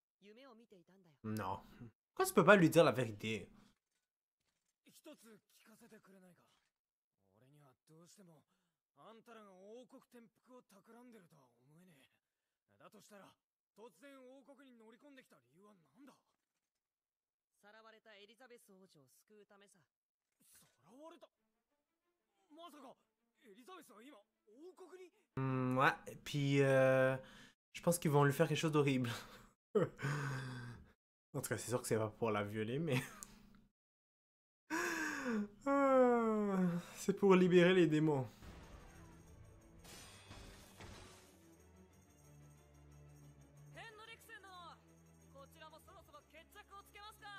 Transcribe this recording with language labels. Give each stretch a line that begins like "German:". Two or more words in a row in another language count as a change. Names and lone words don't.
Japanese: 夢を見ていたんだよ。
French: Non. Pourquoi tu peux pas lui dire la vérité?
Japanese: 一つ聞かせてくれないか。俺にはどうしてもあんたらが王国転覆を企んでるとは思えねえ。だとしたら突然王国に乗り込んできた理由は何だ。さらわれたエリザベス王女を救うためさ。さらわれた。まさかエリザベスは今王国に。
French: Ouais, et puis je pense qu'ils vont lui faire quelque chose d'horrible. En tout cas, c'est sûr que c'est pas pour la violer, mais... c'est pour libérer les démons.
Japanese: ヘンドリクセン殿、こちらもそろそろ決着をつけますか。